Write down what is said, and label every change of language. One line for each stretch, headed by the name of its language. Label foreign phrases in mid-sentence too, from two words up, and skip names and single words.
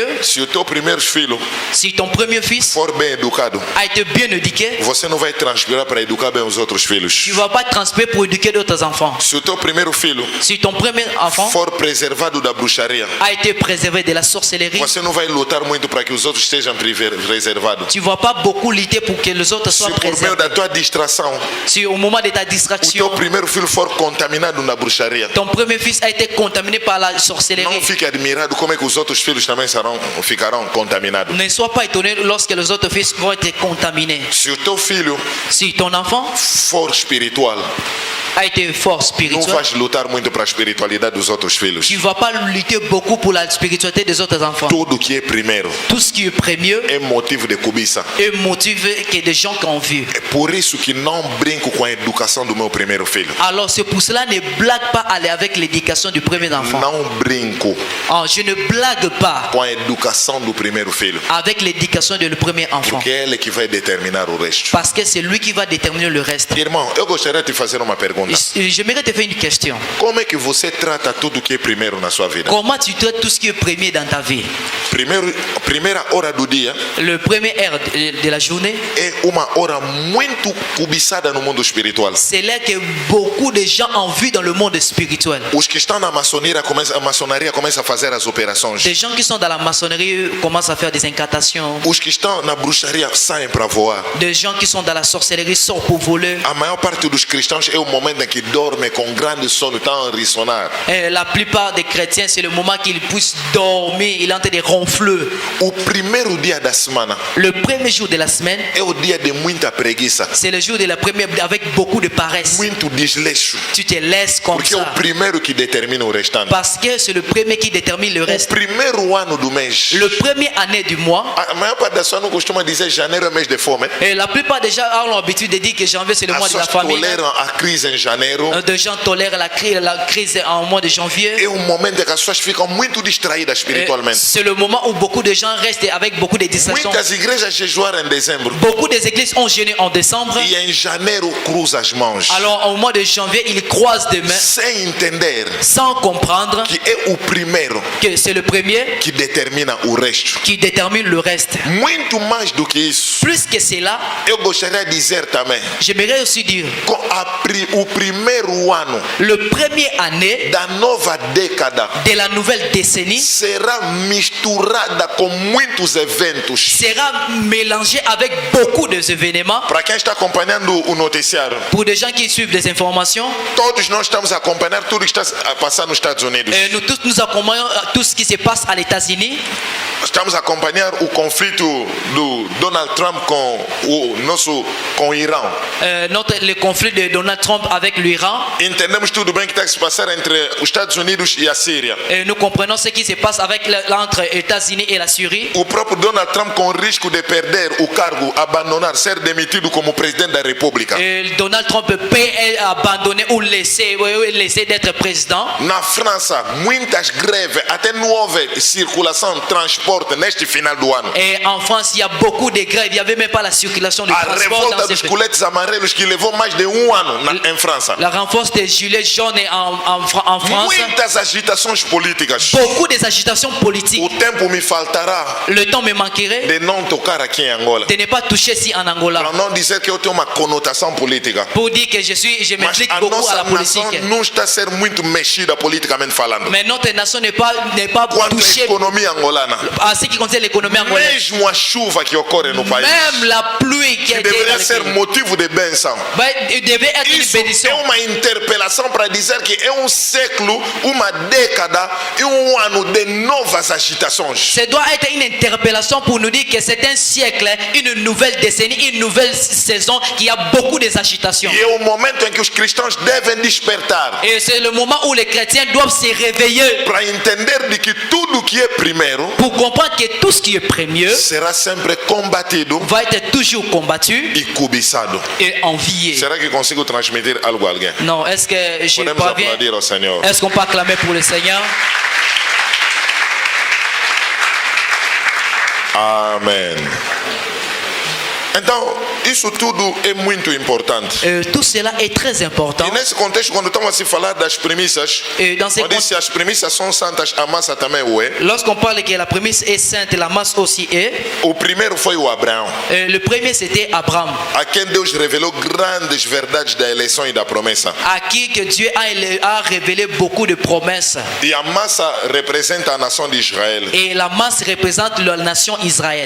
Portuguese: Se o teu primeiro filho
French: si ton premier fils
Portuguese: for bem educado,
French: a été bien éduqué,
Portuguese: você não vai transpirar para educar bem os outros filhos.
French: tu ne vas pas transmettre pour éduquer d'autres enfants.
Portuguese: Se o teu primeiro filho
French: Si ton premier enfant
Portuguese: for preservado da bruxaria,
French: a été préservé de la sorcellerie,
Portuguese: você não vai lutar muito para que os outros estejam preservados.
French: tu ne vas pas beaucoup lutter pour que les autres
Portuguese: Se
French: soient
Portuguese: por meio
French: préservés.
Portuguese: da tua distração,
French: Si au moment de ta
Portuguese: o
French: distraction,
Portuguese: teu primeiro filho for contaminado na bruxaria,
French: ton premier fils a été contaminé par la
Portuguese: não
French: sorcellerie,
Portuguese: fique admirado como é que os outros filhos também ficarão contaminados.
French: ne sois pas étonné lorsque les autres fils vont être contaminés.
Portuguese: Se o teu filho
French: Si ton enfant
Portuguese: for espiritual,
French: a été fort
Portuguese: não
French: spirituel,
Portuguese: vais lutar muito para a espiritualidade dos outros filhos.
French: tu ne vas pas lutter beaucoup pour la spiritualité des autres enfants.
Portuguese: Tudo que é primeiro
French: Tout ce qui est premier
Portuguese: é motivo de cobiça.
French: est motivé que des gens qui ont vu.
Portuguese: É por isso que não brinco com a educação do meu primeiro filho.
French: Alors c'est pour cela ne blague pas aller avec l'éducation du premier enfant.
Portuguese: Não brinco
French: Oh, je ne blague pas
Portuguese: com a educação do primeiro filho,
French: avec l'éducation du premier enfant.
Portuguese: porque é ele que vai determinar o resto.
French: Parce que c'est lui qui va déterminer le reste.
Portuguese: Irmão, eu gostaria de te fazer uma pergunta.
French: J'aimerais te faire une question.
Portuguese: Como é que você trata tudo que é primeiro na sua vida?
French: Comment tu traites tout ce qui est premier dans ta vie?
Portuguese: Primeira hora do dia
French: Le premier heure de la journée,
Portuguese: é uma hora muito cobiçada no mundo espiritual.
French: c'est là que beaucoup de gens ont vu dans le monde spirituel.
Portuguese: Os que estão na maçonaria começam a fazer as operações.
French: Des gens qui sont dans la maçonnerie commencent à faire des incantations.
Portuguese: Os que estão na bruxaria saem para voar.
French: Des gens qui sont dans la sorcellerie sortent pour voler.
Portuguese: A maior parte dos cristãos é o momento em que dorme com grande sono, estão a rissonar.
French: Et la plupart des chrétiens, c'est le moment qu'ils puissent dormir, il est en train de ronfler.
Portuguese: O primeiro dia da semana
French: Le premier jour de la semaine,
Portuguese: é o dia de muita preguiça,
French: c'est le jour de la première avec beaucoup de paresse.
Portuguese: muito desleixo,
French: Tu te laisses comme
Portuguese: porque é o
French: ça.
Portuguese: primeiro que determina o restante.
French: Parce que c'est le premier qui détermine le
Portuguese: O
French: reste.
Portuguese: primeiro ano do mês,
French: Le premier année du mois,
Portuguese: a maior parte das pessoas não costuma dizer janeiro é mês de fome.
French: et la plupart des gens ont l'habitude de dire que janvier c'est le mois
Portuguese: As
French: de la
Portuguese: pessoas
French: famille.
Portuguese: toleram a crise em janeiro.
French: Des gens tolèrent la crise en mois de janvier.
Portuguese: É um momento em que as pessoas ficam muito distraídas
French: Et
Portuguese: espiritualmente.
French: c'est le moment où beaucoup de gens restent avec beaucoup de distractions.
Portuguese: Muitas igrejas jejuaram em dezembro
French: Beaucoup des églises ont jeûné en décembre.
Portuguese: e em janeiro cruza as mãos,
French: Alors au mois de janvier, ils croisent des mains
Portuguese: sem entender
French: sans comprendre
Portuguese: que é o primeiro
French: que c'est le premier
Portuguese: que determina o resto.
French: qui détermine le reste.
Portuguese: Muito mais do que isso,
French: Plus que cela,
Portuguese: eu gostaria de dizer também
French: j'aimerais aussi dire
Portuguese: o primeiro ano
French: Le premier année
Portuguese: da nova década
French: de la nouvelle décennie
Portuguese: será misturada com muitos eventos.
French: sera mélangé avec beaucoup d'événements.
Portuguese: Para quem está acompanhando o noticiário,
French: Pour des gens qui suivent des informations,
Portuguese: todos nós estamos a acompanhar tudo que está a passar nos Estados Unidos.
French: nous tous nous accompagnons tout ce qui se passe à l'États-Unis.
Portuguese: Estamos a acompanhar o conflito do Donald Trump com o Irã.
French: Le conflit de Donald Trump avec l'Iran.
Portuguese: Entendemos tudo bem que está a se passar entre os Estados Unidos e a Síria.
French: Nous comprenons ce qui se passe entre les États-Unis et la Syrie.
Portuguese: O próprio Donald Trump com risco de perder o cargo, abandonar, ser demitido como presidente da República.
French: Donald Trump peut abandonner ou laisser d'être président.
Portuguese: Na França, muitas greves, até não houve circulação, transporte neste final do ano.
French: Et en France, il y a beaucoup de grèves. Il n'y avait même pas la circulation de
Portuguese: A
French: transport
Portuguese: revolta
French: dans
Portuguese: dos
French: ces
Portuguese: coletes amarelos que levou mais de ano em França.
French: La renforce des gilets jaunes en France.
Portuguese: Muitas agitações políticas.
French: Beaucoup des agitations politiques.
Portuguese: O tempo me faltará
French: Le temps me manquerait
Portuguese: de não tocar aqui em Angola.
French: de ne pas toucher ici en Angola.
Portuguese: Para não dizer que eu tenho uma conotação política.
French: Pour dire que je
Portuguese: Mas
French: m'implique
Portuguese: a
French: beaucoup à
Portuguese: nossa
French: la
Portuguese: nação
French: politique.
Portuguese: não está a ser muito mexida politicamente falando.
French: Mais notre nation n'est pas
Portuguese: Quanto à
French: touchée
Portuguese: economia angolana,
French: à ce qui concerne l'économie angolaise.
Portuguese: mesmo a chuva que ocorre no país,
French: Même la pluie qui
Portuguese: que
French: a été dans
Portuguese: deveria
French: le
Portuguese: ser
French: pays,
Portuguese: motivo de bênção.
French: devait être une
Portuguese: Isso é
French: bénédiction.
Portuguese: uma interpelação para dizer que é século, uma década e ano de novas agitações.
French: Ça doit être une interpellation pour nous dire que c'est un siècle, une nouvelle décennie, une nouvelle saison qui a beaucoup d'agitations.
Portuguese: E é o momento em que os cristãos devem despertar
French: Et c'est le moment où les chrétiens doivent se réveiller
Portuguese: para entender de que tudo que é primeiro
French: pour comprendre que tout ce qui est premier
Portuguese: será sempre combatido
French: va être toujours combattu
Portuguese: e cobiçado.
French: et envié.
Portuguese: Será que consigo transmitir algo a alguém?
French: Non, est-ce que je
Portuguese: Podemos
French: parviens?
Portuguese: aplaudir ao Senhor.
French: Est-ce qu'on peut acclamer pour le Seigneur?
Portuguese: Amém. Então, isso tudo é muito importante.
French: Tout cela est très important.
Portuguese: E nesse contexto, quando estamos a se falar das premissas,
French: Dans ces
Portuguese: quando diz se as premissas são santas, a massa também o é.
French: Lorsqu'on parle que la prémisse est sainte, la masse aussi est.
Portuguese: O primeiro foi o Abraão,
French: Le premier c'était Abraham,
Portuguese: a quem Deus revelou grandes verdades da eleição e da promessa.
French: à qui que Dieu a révélé beaucoup de promesses.
Portuguese: E a massa representa a nação de Israel.
French: Et la masse représente la nation Israël.